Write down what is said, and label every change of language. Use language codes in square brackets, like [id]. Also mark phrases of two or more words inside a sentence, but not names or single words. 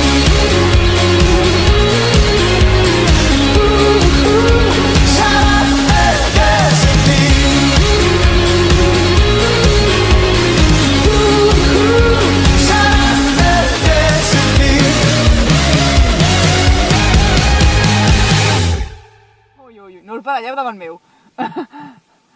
[en] Shut up and dance with me. Shut up and dance with me. [ca] Ui, ui, ui, no el faralleu davant meu.